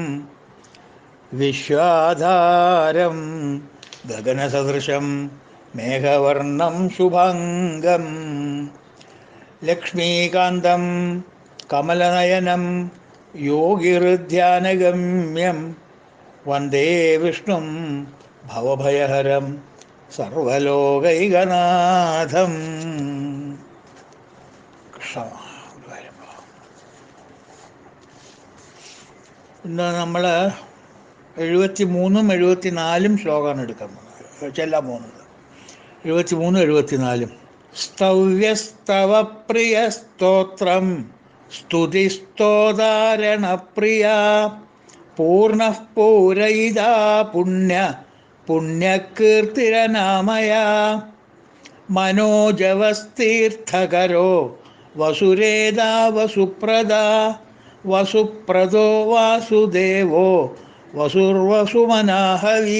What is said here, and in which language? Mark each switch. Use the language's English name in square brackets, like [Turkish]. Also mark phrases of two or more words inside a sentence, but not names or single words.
[Sanskrit] विश्वाधारं गगनसदृशं मेघवर्णं शुभाङ्गं लक्ष्मीकान्तं कमलनयनं योगिहृद्यानगम्यं वन्दे विष्णुं भवभयहरं सर्वलोकैकनाथम्. [Malayalam] ഇന്ന് നമ്മൾ 73-ഉം 74-ഉം ശ്ലോകമാണ് എടുക്കാൻ പോകുന്നത്, ചെല്ലാൻ പോകുന്നത്. 73-ഉം 74-ഉം. [Sanskrit] സ്തവ്യസ്തവ പ്രിയ സ്തോത്രം സ്തുതിസ്തോതാരണപ്രിയ പൂർണ്ണഃ പൂരയിതാ പുണ്യ പുണ്യകീർത്തിരനാമയ മനോജവസ്തീർത്ഥകരോ വസുരേദാ വസുപ്രദാ വസുപ്രദോ വാസുദേവോ വസുർവസുമനാഹവീ.